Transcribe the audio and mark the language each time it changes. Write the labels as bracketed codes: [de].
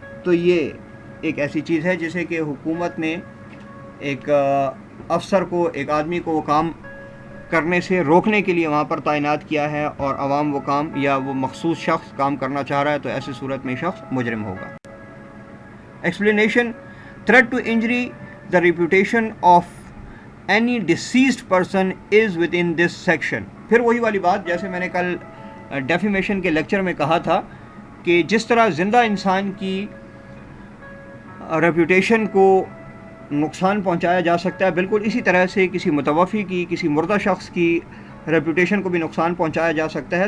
[ur] تو یہ ایک ایسی چیز ہے جسے کہ حکومت نے ایک افسر کو، ایک آدمی کو وہ کام کرنے سے روکنے کے لیے وہاں پر تعینات کیا ہے، اور عوام وہ کام یا وہ مخصوص شخص کام کرنا چاہ رہا ہے، تو ایسی صورت میں شخص مجرم ہوگا. [en] Explanation: threat to injury the reputation of any deceased person is within this section. [ur] پھر وہی والی بات جیسے میں نے کل ڈیفیمیشن کے لیکچر میں کہا تھا کہ جس طرح زندہ انسان کی ریپوٹیشن کو نقصان پہنچایا جا سکتا ہے، بالکل اسی طرح سے کسی متوفی کی، کسی مردہ شخص کی ریپوٹیشن کو بھی نقصان پہنچایا جا سکتا ہے.